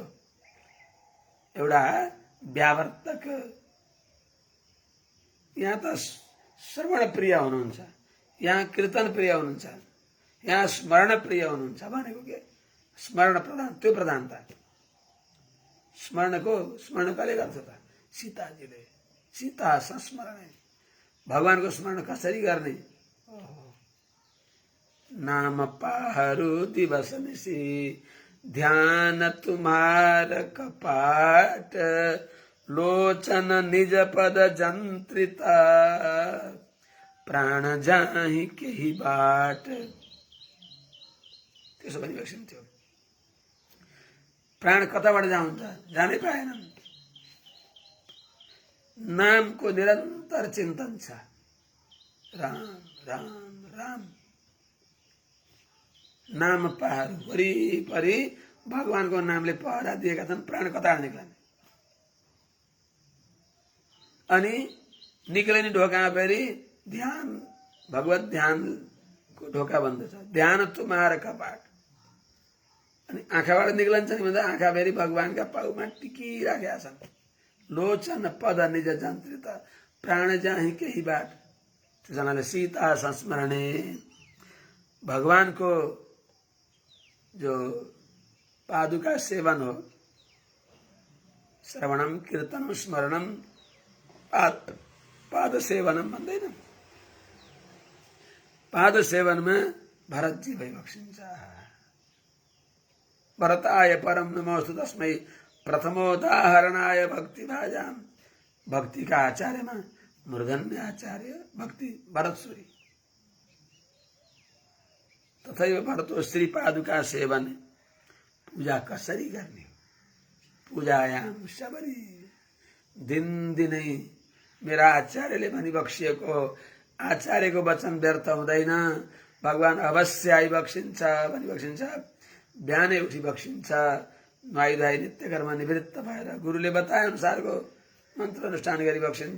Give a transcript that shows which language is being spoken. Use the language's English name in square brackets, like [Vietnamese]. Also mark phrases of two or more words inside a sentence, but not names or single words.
[Nepali] एउटा व्यावर्तक यहाँ त श्रवण प्रिय हुनुहुन्छ, यहाँ कीर्तन प्रिय हुनुहुन्छ, यहाँ स्मरण प्रिय हुनुहुन्छ भनेको के? स्मरण प्रधान, त्यो प्रधानता। स्मरण कसले गर्छ त? सीताजीले। सीता संस्मरण, भगवानको स्मरण कसरी गर्ने? [Awadhi] नाम पाहरू दिवस निसी ध्यान तुम्हार कपाट लोचन निज पद जंत्रिता प्राण जाहि केही बाट। [Nepali] त्यसो भनिबक्सिन्थ्यो। प्राण कताबाट जान्छ? जानै पाएनन्। नामको निरन्तर चिन्तन छ। राम राम राम नाम पहाड वरिपरि भगवानको नामले पहरा दिएका छन्। प्राण कताबाट निक्लने? अनि निक्लने ढोकामा फेरि ध्यान, भगवत ध्यानको ढोका बन्दछ। [Awadhi] ध्यान तुम्हार कपाट। [Nepali] अनि आँखाबाट निक्लन्छ नि भन्दा आँखा फेरि भगवानका पाउमा टिकिराखेका छन्। [Awadhi] लोचन पद निज जन्त्रित प्राण जाहि केही बाट। [Nepali] त्यसैले सीता संस्मरणे, भगवानको जो पादुका सेवन हो, [Sanskrit] श्रवणम कीर्तनम स्मरणम पाद सेवनम [Nepali] भन्दैन। पाद सेवनमा भरतजी भइबक्सिन्छ। [Sanskrit] भरताय परम नमोस्तु तस्मै प्रथमोदाहरणाय भक्ति भाजाम। [Nepali] भक्तिका आचार्यमा मूर्धन्य आचार्य भक्ति भरतसुरी। [Sanskrit] तथैव भरतो श्री पादुका सेवन। [Nepali] पूजा कसरी गर्ने? [Sanskrit] पूजायाम सबरी। [Nepali] दिनदिनै मेरा आचार्यले भनिबक्सिएको आचार्यको वचन व्यर्थ हुँदैन। भगवान अवश्य आइबक्सिन्छ भनिबक्सिन्छ। बिहानै उठी बक्सिन्छ, नुहाई धुवाई नित्य कर्म निवृत्त भएर गुरुले बताए अनुसारको मन्त्र अनुष्ठान गरी बक्सिन्छ।